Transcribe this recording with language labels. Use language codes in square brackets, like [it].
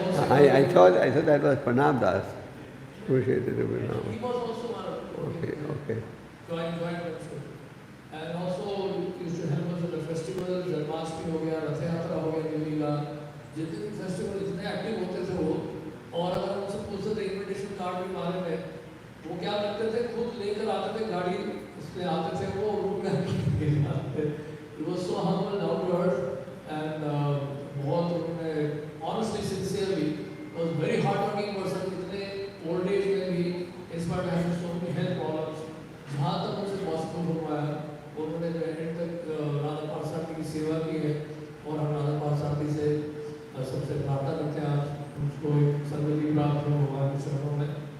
[en] I thought that was Pranab Das. Kurukshetra to Vrindavan. He was also one of them. Okay. Joint venture. And also used to help us with the festivals, Janmashtami [hi] हो गया, [en] रथ यात्रा हो गया, लीला. [hi] जितने भी festival इतने active होते थे वो, और अगर उनसे पूछते थे इनविटेशन कार्ड के बारे में, वो क्या करते थे, खुद लेकर आते थे गाड़ी, इसमें आते थे वो रूम में आते थे. [en] He was so humble, down to earth, and [hi] बहुत उन्होंने [en] honestly, sincerely, was very hardworking person. [hi] इतने old age में भी, [en] in spite of having so many health problems, [hi] जहाँ तक उनसे possible हो पाया, उन्होंने जो है तक राधा पार्षद की सेवा की है, और हम राधा पार्षद से सबसे प्रार्थना करते हैं आज उसको एक सद्गति प्राप्त हो भगवान के चरणों में.